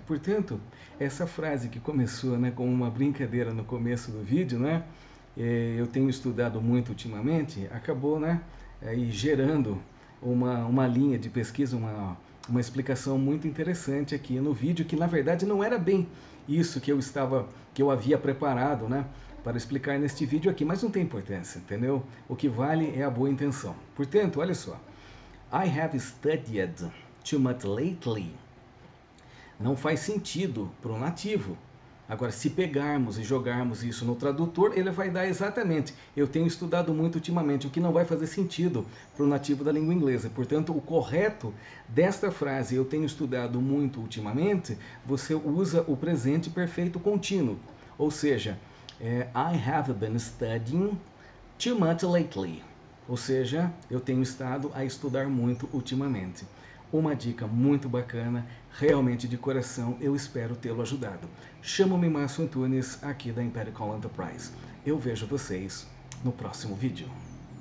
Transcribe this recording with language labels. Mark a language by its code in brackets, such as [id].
[pt] Portanto, essa frase que começou, né, com uma brincadeira no começo do vídeo, né, eu tenho estudado muito ultimamente, acabou, né, aí gerando uma linha de pesquisa, uma explicação muito interessante aqui no vídeo, que na verdade não era bem isso que eu havia preparado, né, para explicar neste vídeo aqui, mas não tem importância, entendeu? O que vale é a boa intenção. Portanto, olha só. [en] I have studied too much lately. [pt] Não faz sentido para o nativo. Agora, se pegarmos e jogarmos isso no tradutor, ele vai dar exatamente. Eu tenho estudado muito ultimamente, o que não vai fazer sentido para o nativo da língua inglesa. Portanto, o correto desta frase, eu tenho estudado muito ultimamente, você usa o presente perfeito contínuo. [en] Ou seja, I have been studying too much lately. [pt] Ou seja, eu tenho estado a estudar muito ultimamente. Uma dica muito bacana, realmente de coração, eu espero tê-lo ajudado. Chamo-me Márcio Antunes, aqui da Empirical Enterprise. Eu vejo vocês no próximo vídeo.